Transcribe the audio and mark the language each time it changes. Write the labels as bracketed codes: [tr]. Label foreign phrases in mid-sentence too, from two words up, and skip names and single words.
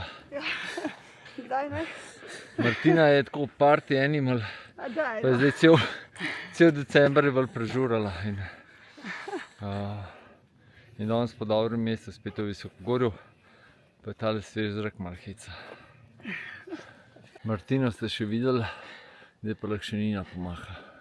[sl] Ja, kdaj ne? Martina je tako [en] party animal, [sl] A daj, Pa je zdaj cel december je bolj prežurala. In danes po dobrem mestu spet v Visokogorju, pa je tale svež zrak malo heca. Martino ste še videli, zdaj pa lahko še Nina pomaha.